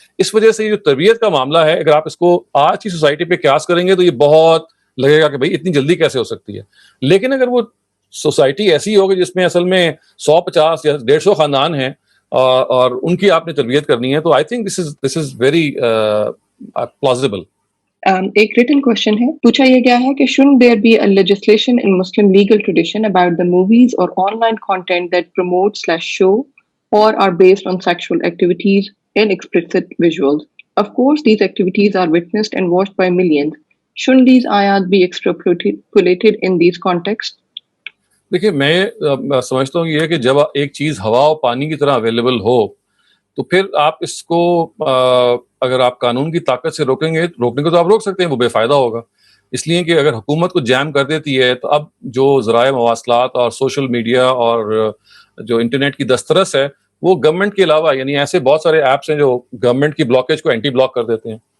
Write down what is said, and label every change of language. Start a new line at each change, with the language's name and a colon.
Urdu: اس وجہ سے یہ جو تربیت کا معاملہ ہے اگر آپ اس کو آج کی سوسائٹی پہ قیاس کریں گے تو یہ بہت لگے گا کہ بھائی اتنی جلدی کیسے ہو سکتی ہے. لیکن اگر وہ سوسائٹی ایسی ہوگی جس میں اصل میں 150 یا 150 خاندان ہیں اور ان کی آپ نے تربیت کرنی ہے, تو
English: I think this is very plausible.
Urdu: ایک ریٹن کوشچن ہے, پوچھا یہ گیا ہے کہ
English: shouldn't there be a legislation in Muslim legal tradition about the movies or online content that promote/show or are based on sexual activities and explicit visuals? Of course, these activities are witnessed and watched by millions. Shouldn't these ayat be extrapolated in these contexts?
Urdu: دیکھیے میں سمجھتا ہوں یہ کہ جب ایک چیز ہوا اور پانی کی طرح اویلیبل ہو تو پھر آپ اس کو اگر آپ قانون کی طاقت سے روکنے کو تو آپ روک سکتے ہیں, وہ بے فائدہ ہوگا. اس لیے کہ اگر حکومت کو جیم کر دیتی ہے تو اب جو ذرائع مواصلات اور سوشل میڈیا اور جو انٹرنیٹ کی دسترس ہے وہ گورنمنٹ کے علاوہ, یعنی ایسے بہت سارے ایپس ہیں جو گورنمنٹ کی بلاکیج کو اینٹی بلاک کر دیتے ہیں.